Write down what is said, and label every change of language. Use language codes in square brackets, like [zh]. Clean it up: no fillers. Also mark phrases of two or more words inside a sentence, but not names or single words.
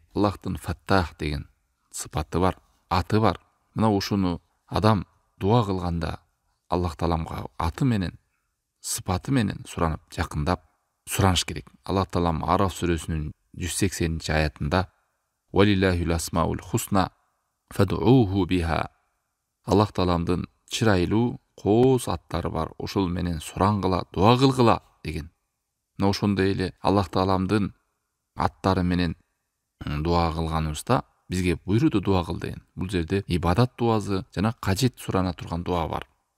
[ky] Аллахтын Фаттах деген сыпаты бар, аты бар. Мына ушуну адам дуа кылганда Аллах Тааламга аты менен, сыпаты менен суранып, жакындап сураныш керек. Аллах Таалам Араф сүрөсүнүн 180 аятында [ar] «ولله الأسماء الحسنى فادعوه بها». [ky] Аллах Тааламдын чырайлуу кооз аттары бар, ошол менен сурангыла, дуа кылгыла деген. Мына ошондой эле Аллах Тааламдын аттары менен дуа кылганыбызда бизге буйруду дуа кыл деген. Бул жерде ибадат дуасы жана кажет сурана турган дуа бар.